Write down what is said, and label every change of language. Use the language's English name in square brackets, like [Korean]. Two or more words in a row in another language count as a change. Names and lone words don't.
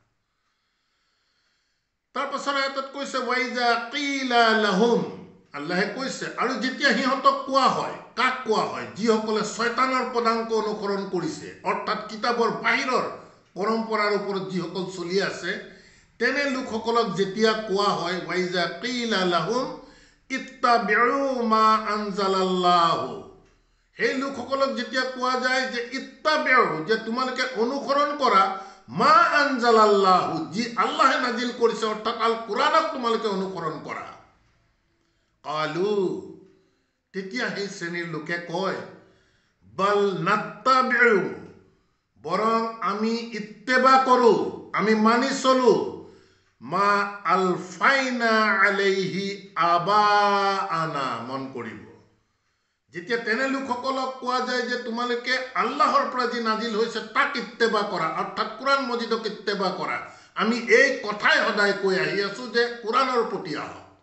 [Assamese] তাৰ পাছৰ আয়াতত কৈছে [Arabic] وإذا قيل لهم [Assamese] আল্লাহে কৈছে আৰু যেতিয়া হিহঁতক কোৱা হয় কাক কোৱা হয় যিসকলে শয়তানৰ পদাঙ্ক অনুসৰণ কৰিছে অৰ্থাৎ কিতাবৰ বাহিৰৰ পৰম্পৰাৰ ওপৰত যিসকল চলি আছে তেনে লোকসকলক যেতিয়া কোৱা হয় [Arabic] وإذا قيل لهم اتبعوا ما أنزل الله [Assamese] সেই লোকসকলক যেতিয়া কোৱা যায় যে ইত্তাবিউ যে তোমালোকে অনুসৰণ কৰা [Arabic] ما أنزل الله [Assamese] যি আল্লাহে নাজিল কৰিছে অৰ্থাৎ আল কুরআনক তোমালোকে অনুসৰণ কৰা কালু তেতিয়া সেই শ্ৰেণীৰ লোকে কয় [Arabic] بل نتبع [Assamese] বৰং আমি ইত্তেবা কৰো আমি মানি চলো [Arabic] ما ألفينا عليه آباءنا [Assamese] মন কৰিব যেতিয়া তেনে লোকসকলক কোৱা যায় যে তোমালোকে আল্লাহৰ পৰা যি নাজিল হৈছে তাক ইত্তেবা কৰা অৰ্থাৎ কোরআন মজিদক ইত্তেবা কৰা আমি এই কথাই সদায় কৈ আহি আছো যে কোরআনৰ প্ৰতি আহক